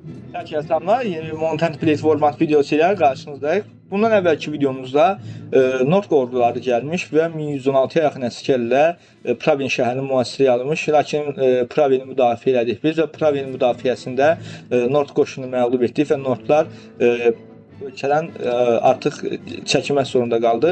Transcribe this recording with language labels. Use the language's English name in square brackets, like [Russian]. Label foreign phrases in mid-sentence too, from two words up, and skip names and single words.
[Turkish] Herkese selamlar. Yeni bir Mountain Blade Warband videosu ile karşınızdayız. [Azerbaijani] Bundan əvvəlki videomuzda North orduları gəlmiş və 1116-ya yaxın əsgərlə Pravin şəhərini mühasirəyə almış. Lakin Pravini müdafiə elədik biz və Pravin müdafiəsində North qoşunu məğlub etdik və Northlar ölkədən artıq çəkilmək zorunda qaldı.